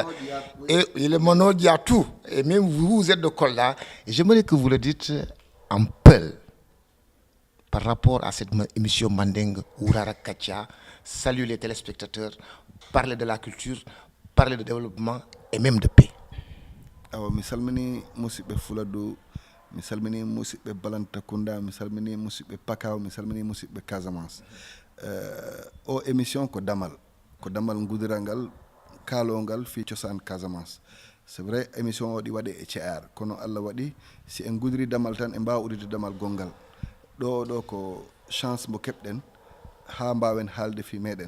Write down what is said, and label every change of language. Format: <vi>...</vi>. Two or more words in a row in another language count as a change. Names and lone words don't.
<fr>Et les Mono, il y a tout. Et même vous êtes de Kolda. Et j'aimerais que vous le dites en Peul par rapport à cette émission Mandeng Ourara Kacha. Salut les téléspectateurs, parler de la culture, parler de développement et même de paix.</fr> <ff>awa mi salmini musidɓe Fuladu, mi salmini musidɓe Balantakunda, mi salmini musidɓe Pakaw, mi salmini musidɓe Casamance. O émission ko damal gudirangal kalongal fi cosaan Casamance.</ff> <fr>C'est vrai</fr> <ff>émission o ɗi waɗe e ce'ar kono Allah waɗi si en gudiri damal tan e mbawa udide damal gongal ɗo ko chance mo keɓɗen ha mbawen haalde fi meɗen.</ff>